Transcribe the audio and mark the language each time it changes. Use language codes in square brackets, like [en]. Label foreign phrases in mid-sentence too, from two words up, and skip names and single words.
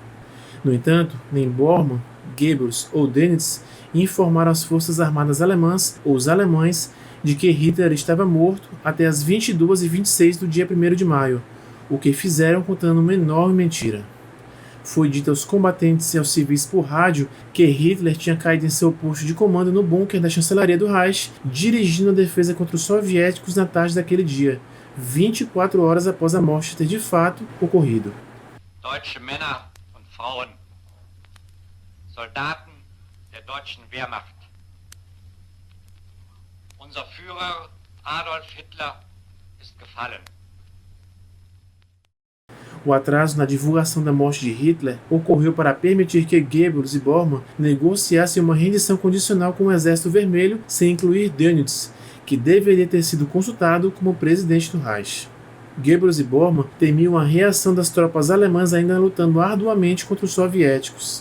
[pt] No entanto, nem Bormann, Goebbels ou Dönitz informaram as forças armadas alemãs ou os alemães de que Hitler estava morto até as 22h26 do dia 1º de maio, o que fizeram contando uma enorme mentira. Foi dito aos combatentes e aos civis por rádio que Hitler tinha caído em seu posto de comando no bunker da chancelaria do Reich, dirigindo a defesa contra os soviéticos na tarde daquele dia, 24 horas após a morte ter de fato ocorrido. [de] Deutsche Männer und Frauen, Soldaten der deutschen Wehrmacht. Unser Führer Adolf Hitler ist gefallen. [pt] O atraso na divulgação da morte de Hitler ocorreu para permitir que Goebbels e Bormann negociassem uma rendição condicional com o Exército Vermelho sem incluir Dönitz, que deveria ter sido consultado como presidente do Reich. Goebbels e Bormann temiam a reação das tropas alemãs ainda lutando arduamente contra os soviéticos.